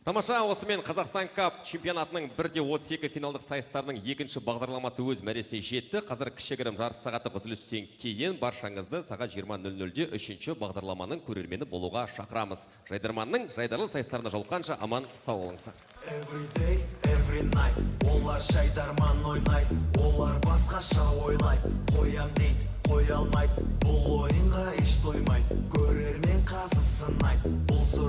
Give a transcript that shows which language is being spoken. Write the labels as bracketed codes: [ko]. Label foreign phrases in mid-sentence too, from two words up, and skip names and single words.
[kk] Тамаша, осымен Қазақстан Кап чемпионатының 1-32 финалдық сайыстарының екінші бағдарламасы өз мәресіне жетті. Қазір кішігірім жарты сағаттық үзілістен кейін баршаңызды сағат 20:00-де 3-ші бағдарламаның көрермені болуға шақырамыз. Жайдарманның жайдарлы сайыстарына жолыққанша аман сау болыңыздар. [en] Every day, every night, [kk] олар жайдарман ойнайды, олар басқаша ойлайды, қоям дейді, қоя алмайды, бұл ойынға еш тоймайды, көрермен қазы сынайды.